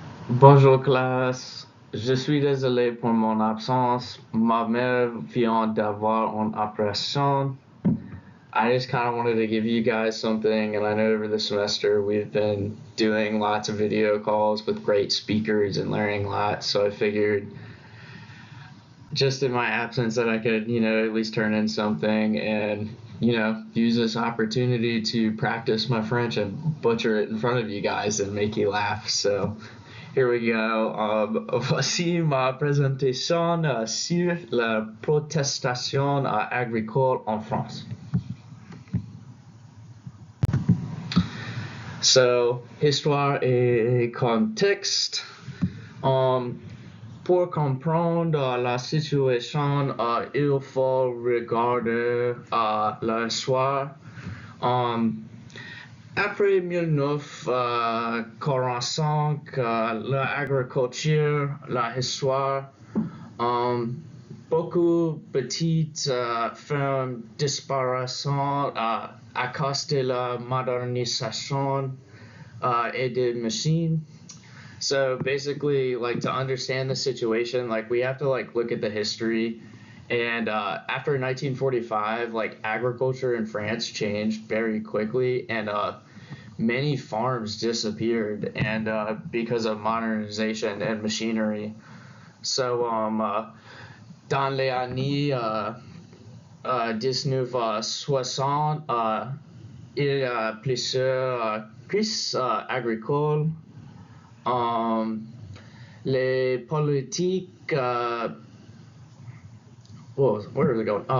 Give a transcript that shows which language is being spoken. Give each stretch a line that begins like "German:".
French: Bonjour classe, je suis désolé pour mon absence. Ma mère vient d'avoir une opération.
English: I just kind of wanted to give you guys something, and I know over the semester we've been doing lots of video calls with great speakers and learning lots, so I figured just in my absence that I could, at least turn in something and, use this opportunity to practice my French and butcher it in front of you guys and make you laugh. So here we go.
French: Voici ma présentation sur la protestation agricole en France. So, histoire et contexte. Um, pour comprendre la situation, il faut regarder l'histoire. Um, Après 1945, l'agriculture, la histoire, um, beaucoup petites fermes disparaissant à cause de la modernisation et des machines.
English: So basically, like to understand the situation, like we have to like look at the history. And after 1945, like agriculture in France changed very quickly, and many farms disappeared, and because of modernization and machinery.
French: So dans les années 1960, il y a plusieurs crises agricoles. Les politiques,
English: where is it going?